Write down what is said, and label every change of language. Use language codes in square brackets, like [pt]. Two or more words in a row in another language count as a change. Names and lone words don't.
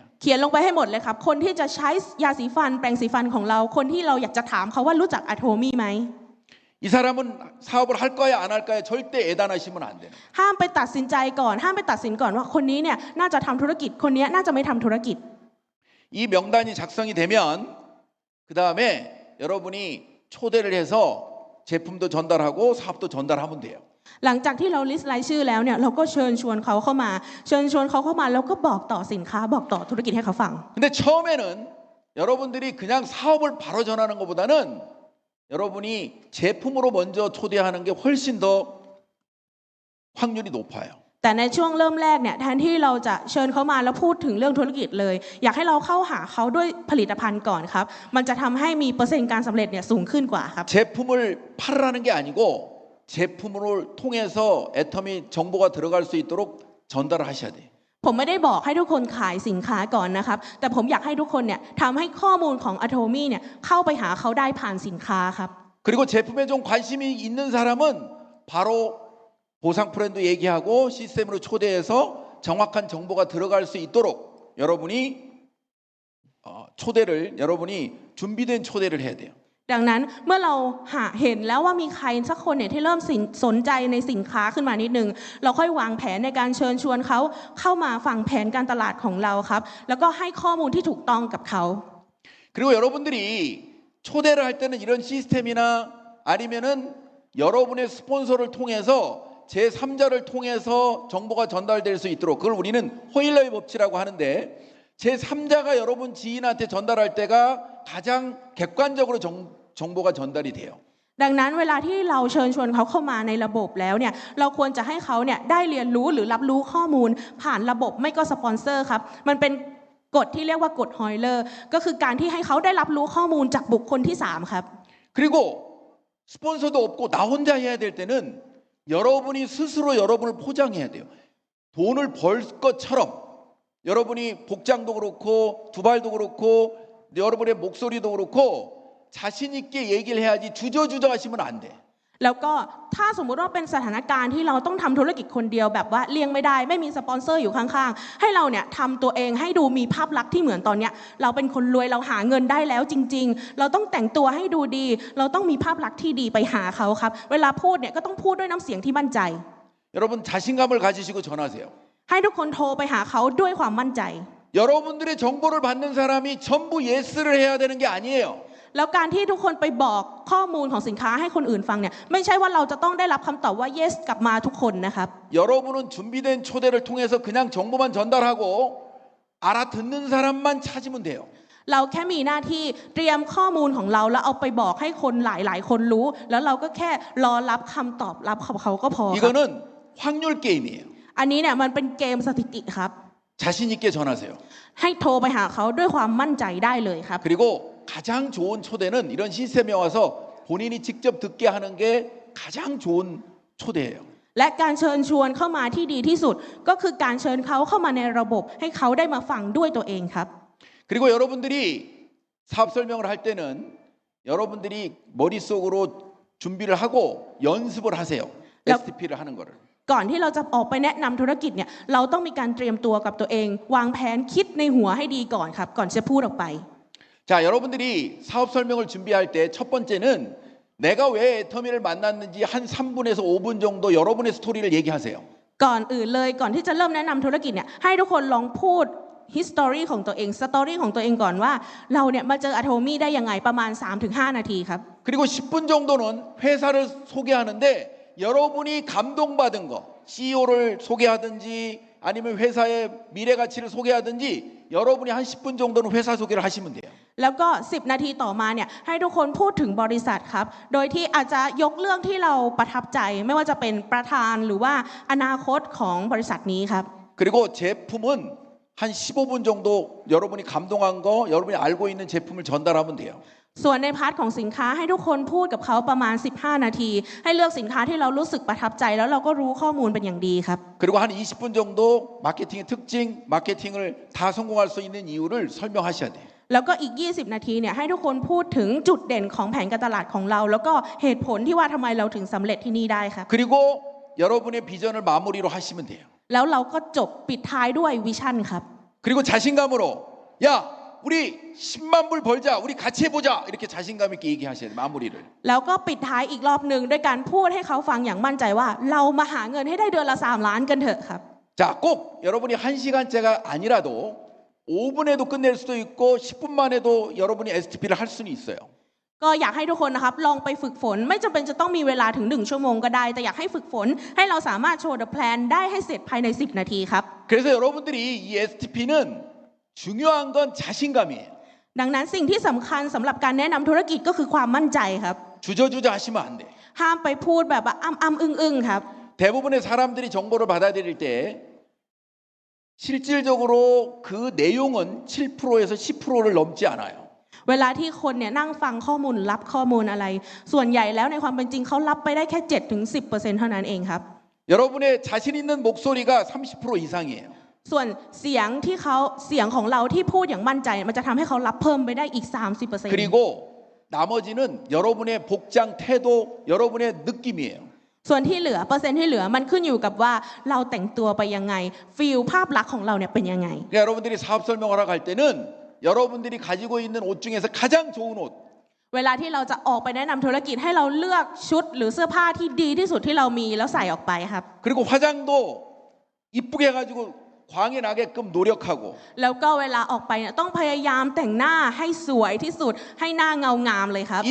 [th] เขียนลงไปให้หมดเลยครับคนที่จะใช้ยาสีฟันแปรงสีฟันของเราคนที่เราอยากจะถามเขาว่ารู้จักอะโทมี่ไหม [ko] 이 사람은 사업을 할 거야 안 할 거야 절대 애단하시면 안 돼요. [th] ห้ามไปตัดสินใจก่อนห้ามไปตัดสินก่อนว่าคนนี้เนี่ยน่าจะทำธุรกิจคนนี้น่าจะไม่ทำธุรกิจ [ko] 이 명단이 작성이 되면 그 다음에 여러분이 초대를 해서 제품도 전달하고 사업도 전달하면 돼요. [th] หลังจากที่เรา list รายชื่อแล้วเนี่ยเราก็เชิญชวนเขาเข้ามาแล้วก็บอกต่อสินค้าบอกต่อธุรกิจให้เขาฟัง [ko] 근데 처음에는 여러분들이 그냥 사업을 바로 전하는 것보다는 여러분이 제품으로 먼저 초대하는 게 훨씬 더 확률이 높아요. [th] แต่ในช่วงเริ่มแรกเนี่ยแทนที่เราจะเชิญเขามาแล้วพูดถึงเรื่องธุรกิจเลยอยากให้เราเข้าหาเขาด้วยผลิตภัณฑ์ก่อนครับมันจะทำให้มีเปอร์เซ็นต์การสำเร็จเนี่ยสูงขึ้นกว่าครับ [ko] 제품을 팔으라는 게 아니고 제품을 통해서 애터미 정보가 들어갈 수 있도록 전달을 하셔야 돼요. [th] ผมไม่ได้บอกให้ทุกคนขายสินค้าก่อนนะครับแต่ผมอยากให้ทุกคนเนี่ยทำให้ข้อมูลของอะโทมี่เนี่ยเข้าไปหาเขาได้ผ่านสินค้าครับ [ko] 그리고 제품에 좀 관심이 있는 사람은 바로 보상 프렌드 얘기하고 시스템으로 초대해서 정확한 정보가 들어갈 수 있도록 여러분이 여러분이 준비된 초대를 해야 돼요. [th] ดังนั้นเมื่อเราเห็นแล้วว่ามีใครสักคนเนี่ยที่เริ่มสนใจในสินค้าขึ้นมานิดนึงเราค่อยวางแผนในการเชิญชวนเขาเข้ามาฟังแผนการตลาดของเราครับแล้วก็ให้ข้อมูลที่ถูกต้องกับเขา [ko] 그리고 여러분들이 초대를 할 때는 이런 시스템이나 아니면은 여러분의 스폰서를 통해서 제3자를 통해서 정보가 전달될 수 있도록 그걸 우리는 호일러의 법칙이라고 하는데 제3자가 여러분 지인한테 전달할 때가 가장 객관적으로 정보가 전달이 돼요. [th] ดังนั้นเวลาที่เราเชิญชวนเขาเข้ามาในระบบแล้วเนี่ยเราควรจะให้เขาเนี่ยได้เรียนรู้หรือรับรู้ข้อมูลผ่านระบบไม่ก็สปอนเซอร์ครับมันเป็นกฎที่เรียกว่ากฎฮอยเลอร์ก็คือการที่ให้เขาได้รับรู้ข้อมูลจากบุคคลที่3ครับ [ko] 그리고 스폰서도 없고 나 혼자 해야 될 때는 여러분이 스스로 여러분을 포장해야 돼요. 돈을 벌 것처럼 여러분이 복장도 그렇고 두발도 그렇고 여러분의 목소리도 그렇고 자신 있게 얘기를 해야지 주저주저 하시면 안 돼. [th] แล้วก็ถ้าสมมุติว่าเป็นสถานการณ์ที่เราต้องทำธุรกิจคนเดียวแบบว่าเลี่ยงไม่ได้ไม่มีสปอนเซอร์อยู่ข้างๆให้เราเนี่ยทำตัวเองให้ดูมีภาพลักษณ์ที่เหมือนตอนเนี้ยเราเป็นคนรวยเราหาเงินได้แล้วจริงๆเราต้องแต่งตัวให้ดูดีเราต้องมีภาพลักษณ์ที่ดีไปหาเขาครับเวลาพูดเนี่ยก็ต้องพูดด้วยน้ำเสียงที่มั่นใจ [ko] 여러분 자신감을 가지시고 전하세요. [th] ให้ทุกคนโทรไปหาเขาด้วยความมั่นใจ [ko] 여러분들의 정보를 받는 사람이 전부 예스를 해야 되는 게 아니에요. [th] แล้วการที่ทุกคนไปบอกข้อมูลของสินค้าให้คนอื่นฟังเนี่ยไม่ใช่ว่าเราจะต้องได้รับคำตอบว่า yes กลับมาทุกคนนะครับ [ko] 여러분은 준비된 초대를 통해서 그냥 정보만 전달하고 알아듣는 사람만 찾으면 돼요. [th] เราแค่มีหน้าที่เตรียมข้อมูลของเราแล้วเอาไปบอกให้คนหลายๆคนรู้แล้วเราก็แค่รอรับคำตอบรับของเขาก็พอครับ [ko] 이거는 확률 게임이에요. [th] อันนี้เนี่ยมันเป็นเกมสถิติครับ [ko] 자신 있게 전하세요. [th] ให้โทรไปหาเขาด้วยความมั่นใจได้เลยครับ [ko] 그리고 가장 좋은 초대는 이런 시스템에 와서 본인이 직접 듣게 하는 게 가장 좋은 초대예요. [th] และการเชิญชวนเข้ามาที่ดีที่สุดก็คือการเชิญเขาเข้ามาในระบบให้เขาได้มาฟังด้วยตัวเองครับ [ko] 그리고 여러분들이 사업 설명을 할 때는 여러분들이 머릿속으로 준비를 하고 연습을 하세요. STP를 하는 거를. [th] ก่อนที่เราจะออกไปแนะนำธุรกิจเนี่ยเราต้องมีการเตรียมตัวกับตัวเอง วางแผนคิดในหัวให้ดีก่อนครับก่อนจะพูดออกไป [ko] 자, 여러분들이 사업 설명을 준비할 때 첫 번째는 내가 왜 애터미를 만났는지 한 3분에서 5분 정도 여러분의 스토리를 얘기하세요. [th] ก่อนอื่นเลยก่อนที่จะเริ่มแนะนำธุรกิจเนี่ยให้ทุกคนลองพูด history ของตัวเอง story ของตัวเองก่อนว่าเราเนี่ยมาเจอ Atomy ได้ยังไงประมาณ 3-5 นาทีครับ [ko] 그리고 10분 정도는 회사를 소개하는데 여러분이 감동받은 거 CEO를 소개하든지 아니면 회사의 미래 가치를 소개하든지 여러분이 한 10분 정도는 회사 소개를 하시면 돼요. [th] แล้วก็10 นาทีต่อมาเนี่ยให้ทุกคนพูดถึงบริษัทครับโดยที่อาจจะยกเรื่องที่เราประทับใจไม่ว่าจะเป็นประธานหรือว่าอนาคตของบริษัทนี้ครับ [ko] 그리고 제품은 한 15분 정도 여러분이 감동한 거 여러분이 알고 있는 제품을 전달하면 돼요. [th] ส่วนในพาร์ทของสินค้าให้ทุกคนพูดกับเขาประมาณ15 นาทีให้เลือกสินค้าที่เรารู้สึกประทับใจแล้วเราก็รู้ข้อมูลเป็นอย่างดีครับ [ko] 그리고 한 20분 정도 마케팅의 특징, 마케팅을 다 성공할 수 있는 이유를 설명하셔야 돼요. [th] แล้วก็อีก20 นาทีเนี่ยให้ทุกคนพูดถึงจุดเด่นของแผนการตลาดของเราแล้วก็เหตุผลที่ว่าทำไมเราถึงสำเร็จที่นี่ได้ครับ [ko] 그리고 여러분의 비전을 마무리로 하시면 돼요. [th] แล้วเราก็จบปิดท้ายด้วยวิชั่นครับ [ko] 그리고 자신감으로 야 우리 10만 불 벌자 우리 같이 해보자 이렇게 자신감 있게 얘기하셔야 돼요. 마무리를. [th] แล้วก็ปิดท้ายอีกรอบหนึ่งด้วยการพูดให้เขาฟังอย่างมั่นใจว่าเรามาหาเงินให้ได้เดือนละ3 ล้านกันเถอะครับ [ko] 자, 꼭 여러분이 1시간째가 아니라도 5분에도 끝낼 수도 있고 10분만 해도 여러분이 STP를 할 수는 있어요. [th] ก็อยากให้ทุกคนนะครับลองไปฝึกฝนไม่จำเป็นจะต้องมีเวลาถึง1 ชั่วโมงก็ได้แต่อยากให้ฝึกฝนให้เราสามารถโชว์ [en] the plan [th] ได้ให้เสร็จภายใน10 นาทีครับ [ko] 그래서 여러분들이 이 STP는 중요한 건 자신감이에요. [th] ดังนั้นสิ่งที่สำคัญสำหรับการแนะนำธุรกิจก็คือความมั่นใจครับ [ko] 주저주저 하시면 안 돼. [th] ห้ามไปพูดแบบว่าอ้ำอึ้งๆครับ [ko] 대부분의 사람들이 정보를 받아들일 때 실질적으로 그 내용은 7%에서 10%를 넘지 않아요. [th] เวลาที่คนเนี่ยนั่งฟังข้อมูลรับข้อมูลอะไร ส่วนใหญ่แล้วในความเป็นจริงเขารับไปได้แค่ 7-10% เท่านั้นเองครับ [ko] 여러분의 자신 있는 목소리가 30% 이상이에요. [th] ส่วนเสียงของเราที่พูดอย่างมั่นใจมันจะทำให้เขารับเพิ่มไปได้อีก 30% [ko] 그리고 나머지는 여러분의 복장, 태도, 여러분의 느낌이에요. [th] ส่วนที่เหลือเปอร์เซ็นต์ที่เหลือมันขึ้นอยู่กับว่าเราแต่งตัวไปยังไงฟีลภาพลักษณ์ของเราเนี่ยเป็นยังไง [ko] 그러니까 여러분들이 사업 설명하러 갈 때는 여러분들이 가지고 있는 옷 중에서 가장 좋은 옷 [th] เวลาที่เราจะออกไปแนะนำธุรกิจให้เราเลือกชุดหรือเสื้อผ้าที่ดีที่สุดที่เรามีแล้วใส่ออกไปครับ [ko] 그리고 화장도 이쁘게 해가지고 광이 나게끔 노력하고 [th] แล้วก็เวลาออกไปเนี่ยต้องพยายามแต่งหน้าให้สวยที่สุดให้หน้าเงางามเลยครับ